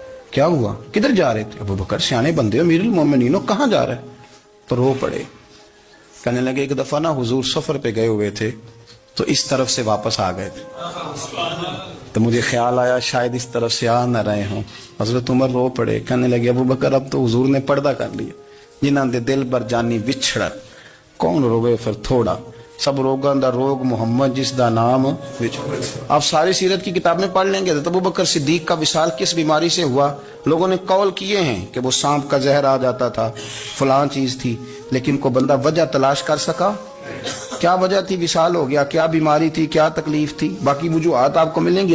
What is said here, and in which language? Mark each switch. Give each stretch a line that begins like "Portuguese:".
Urdu: کیا ہوا؟ کدھر جا رہے تھے؟ ابو بکر سیانے بندے ہو, امیر المومنین ہو, کہاں جا رہے؟ تو رو پڑے. کہنے لگے ایک دفعہ نا حضور سفر پہ گئے ہوئے تھے تو اس طرف سے واپس آ گئے تھے, تو مجھے خیال آیا شاید اس طرف سے آ نہ رہے ہوں. حضرت عمر رو پڑے. کہنے لگے ابو بکر اب تو حضور نے پردہ کر لیا.
Punjabi: جنہاں دے دل بر جانی وچھڑ کون روے پھر تھوڑا, سب روگاں دا روگ محمد جس دا نام وچھڑ.
Urdu: آپ ساری سیرت کی کتاب میں پڑھ لیں گے تو ابو بکر صدیق کا وصال کس بیماری سے ہوا. لوگوں نے قول کیے ہیں کہ وہ سانپ کا زہر آ جاتا تھا, فلان چیز تھی, لیکن کو بندہ وجہ تلاش کر سکا؟ کیا وجہ تھی وصال ہو گیا؟ کیا بیماری تھی؟ کیا تکلیف تھی؟ باقی وجوہات آپ کو ملیں گی.